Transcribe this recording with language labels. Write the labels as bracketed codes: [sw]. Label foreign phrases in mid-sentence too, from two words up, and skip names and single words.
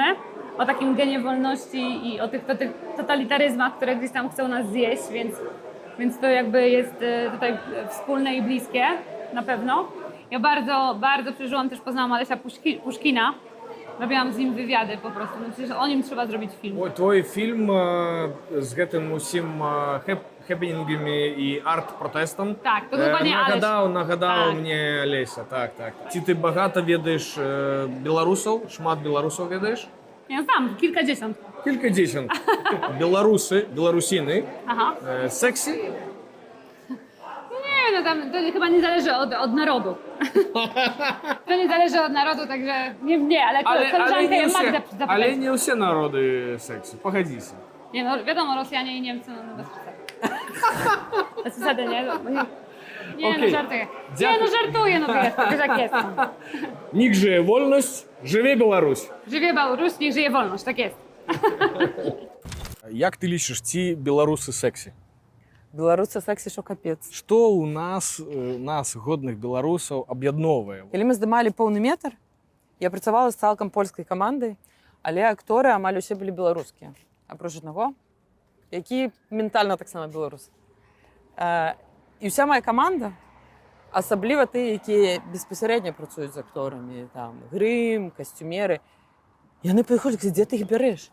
[pl] O takim genie wolności i o tych totalitaryzmach, które gdzieś tam chcą nas zjeść, więc to jakby jest tutaj wspólne i bliskie, na pewno. Ja bardzo przeżyłam, też poznałam Alesia Puszkina. Robiłam z nim wywiady po prostu, no przecież o nim trzeba zrobić film. [be] Твой фільм з гэтым усім хепенінгамі і арт-протестам. [pl] Так, то dokładnie Aleś. [be] Нагадаў мне Алеся, так. Ці ты багата ведаеш беларусаў, шмат беларусаў ведаеш? [pl] Ja znam, kilkadziesiąt. Kilkadziesiąt. Беларусіны. Aha. Seksy? Nie, no tam to chyba nie zależy od narodu. To nie zależy od narodu, także nie, ale koleżankę ja Magdę zapytać. Ale nie [ru] все народы [pl] seksy, pogodzися. Nie no, wiadomo, Rosjanie i Niemcy, no bez przesady. Bez przesady, nie? No żartuję. Nie, no żartuję, no wiesz jak jest. Niech żyje wolność, żyje Białoruś. Żyje Białoruś, niech żyje wolność, tak jest. Jak ty liczysz, [be] ці беларусы seksy? Беларусы сексі, [uk] що капець. [be] Што ў нас годных беларусаў аб'ядноўвае? Калі мы здымалі поўны метр, я працавала з цалкам польскай камандай, але акторы амаль усе былі беларускія. Апроч аднаго, які ментальна таксама беларусы. І ўся моя каманда, асабліва тыя, якія безпасярэдна працуюць з акторамі, там, грым, касцюмеры, яны прыходзяць, дзе ты іх бярэш?